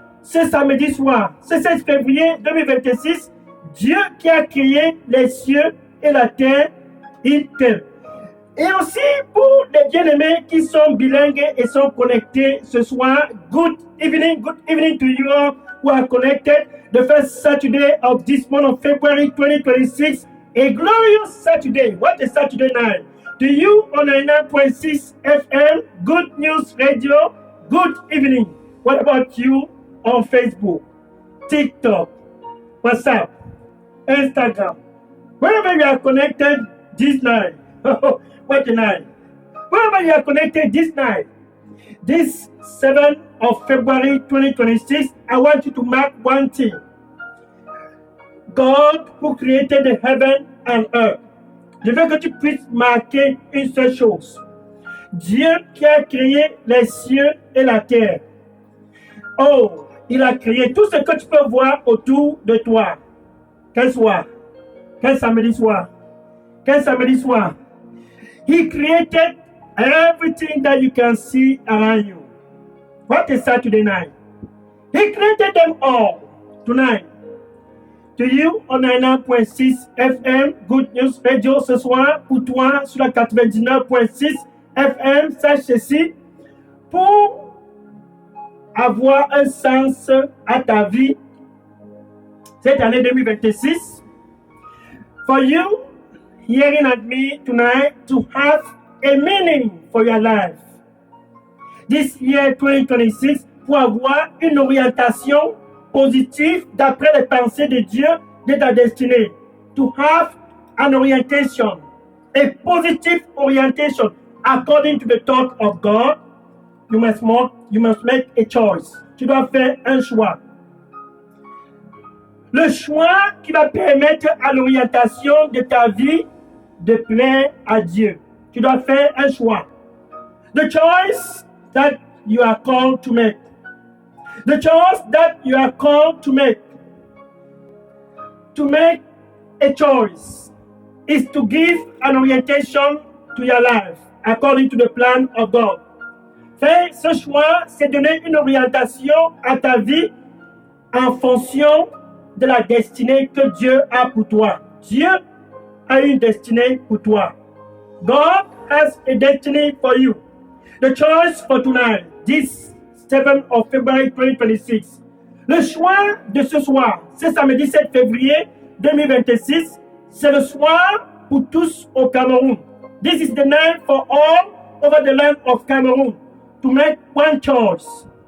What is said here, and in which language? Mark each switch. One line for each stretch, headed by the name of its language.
French: Ce samedi soir, ce 16 février 2026, Dieu qui a créé les cieux et la terre, il t'aime. Et aussi pour les bien-aimés qui sont bilingues et sont connectés ce soir,
English: good evening to you all who are connected. The first Saturday of this month of February 2026, a glorious Saturday. What a Saturday night. To you on 99.6 FM, Good News Radio, good evening. What about you on Facebook, TikTok, WhatsApp, Instagram? Wherever you are connected this night, what a night. Wherever you are connected this night, this 7th of February 2026, I want you to mark one thing. God who created the heaven and earth.
French: Je veux que tu puisses marquer une seule chose. Dieu qui a créé les cieux et la terre. Oh, il a créé tout ce que tu peux voir autour de toi. Quel soir? Quel samedi soir? Quel samedi soir?
English: He created everything that you can see around you. What a Saturday night. He created them all tonight. To you on 99.6 FM,
French: Good News Radio ce soir, pour toi sur la 99.6 FM, sache ceci, pour avoir un sens à ta vie cette année 2026.
English: For you, hearing at me tonight, to have a meaning for your life. This year 2026,
French: pour avoir une orientation positive d'après les pensées de Dieu de ta destinée.
English: To have an orientation, a positive orientation according to the thought of God, you must make a choice.
French: Tu dois faire un choix. Le choix qui va permettre à l'orientation de ta vie de plaire à Dieu. Tu dois faire un choix.
English: The choice that you are called to make. The choice that you are called to make. To make a choice is to give an orientation to your life according to the plan of God.
French: Faire ce choix, c'est donner une orientation à ta vie en fonction de la destinée que Dieu a pour toi. Dieu a une destinée pour toi.
English: God has a destiny for you. The choice for tonight, this 7th of February 2026.
French: Le choix de ce soir, ce samedi 7 février 2026, c'est le soir pour tous au Cameroun.
English: This is the night for all over the land of Cameroon to make one choice.